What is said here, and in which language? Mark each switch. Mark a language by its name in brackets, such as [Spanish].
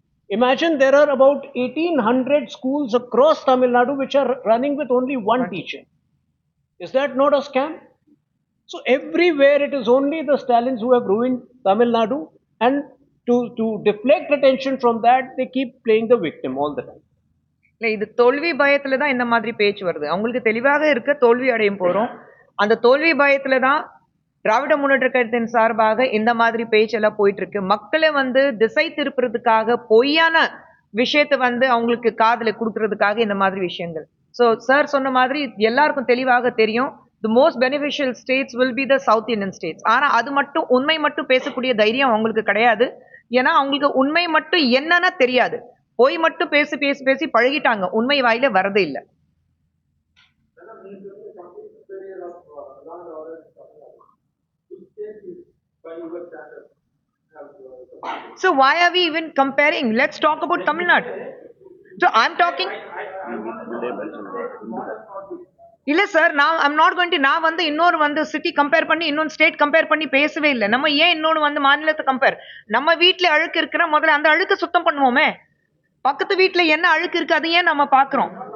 [English] Imagine there are about 1,800 schools across Tamil Nadu which are running with only one teacher. Is that not a scam? So everywhere it is only the Stalins who have ruined Tamil Nadu, and to deflect attention from that, they keep playing the victim all the time. [Tamil] இல்ல இது தோல்வி பயத்துல தான் இந்த மாதிரி பேச்சு வருது. அவங்களுக்கு தெளிவாக இருக்க தோல்வி அடையும் போறோம். அந்த தோல்வி பயத்துல தான் திராவிட முன்னேற்ற கழகத்தின் சார்பாக இந்த மாதிரி பேச்செல்லாம் போயிட்டு இருக்கு. மக்களை திசை திருப்புறதுக்காக, பொய்யான விஷயத்தை அவங்களுக்கு காதுல கொடுக்கறதுக்காக இந்த மாதிரி விஷயங்கள். ஸோ சார் சொன்ன மாதிரி எல்லாருக்கும் தெளிவாக தெரியும், [English] the most beneficial states will be the South Indian states. [Tamil] ஆனா அது மட்டும் உண்மை மட்டும் பேசக்கூடிய தைரியம் அவங்களுக்கு கிடையாது. ஏன்னா அவங்களுக்கு உண்மை மட்டும் என்னன்னா தெரியாது. பொய் மட்டும் பேசி பேசி பேசி பழகிட்டாங்க, உண்மை வாயில வரதே இல்லை. [English] So why are we even comparing? Let's talk about Tamil Nadu. So I'm talking. [Tamil] இல்ல sir, [English] I'm not going to. [Tamil] நான் இன்னொரு சிட்டி கம்பேர் பண்ணி இன்னொரு ஸ்டேட் கம்பேர் பண்ணி பேசவே இல்லை. நம்ம ஏன் இன்னொன்னு மாநிலத்தை கம்பேர்? நம்ம வீட்டுல அழுக்கு இருக்கிற முதல்ல அந்த அழுக்கு சுத்தம் பண்ணுவோமே. பக்கத்து வீட்டுல என்ன அழுக்கு இருக்கு அது ஏன் நம்ம பாக்குறோம்?